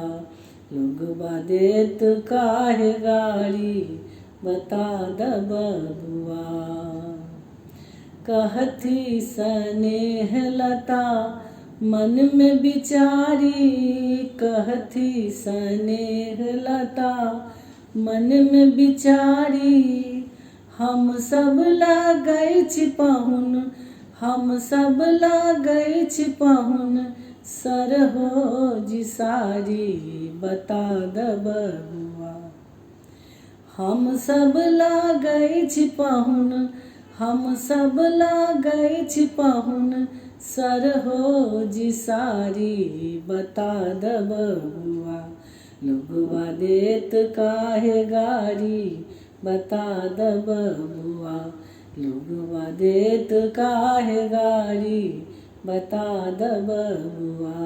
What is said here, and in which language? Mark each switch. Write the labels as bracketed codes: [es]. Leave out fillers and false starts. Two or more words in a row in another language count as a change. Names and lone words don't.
[bho] लोगवा देत काहे गारी, बता द बबुआ। कहती स्नेह लता मन में बिचारी, कहती स्नेह लता मन में बिचारी। [mai] हम सब लागै छी पाहुन, हम सब लागै छी पाहुन, सरहोजी सारी, बता द बबुआ। हम सब लागै छी पाहुन, हम सब लागै छी पाहुन, [bho] सरहोजी सारी, बता द बबुआ। लोगवा देत काहे गारी, बता द बबुआ। लोगवा देत काहे गारी, बता द बबुआ।